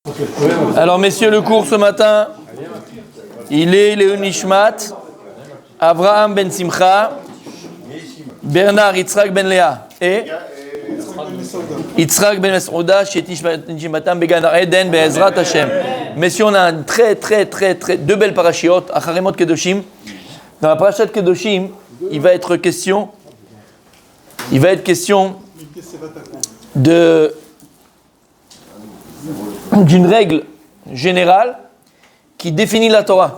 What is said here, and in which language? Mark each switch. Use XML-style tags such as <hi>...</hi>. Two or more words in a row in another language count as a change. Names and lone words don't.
<fr>Alors, messieurs, le cours ce matin, il est le Nishmat, Avraham ben Simcha, Bernard Yitzhak ben Léa et Yitzhak ben Mesouda,</fr> <he>שתהא נשמתם בגן עדן בעזרת השם.</he> <fr>Messieurs, on a un très deux belles parashiot, Acharemot Kedoshim. Dans la parashat Kedoshim, il va être question d'une règle générale qui définit la Torah.</fr>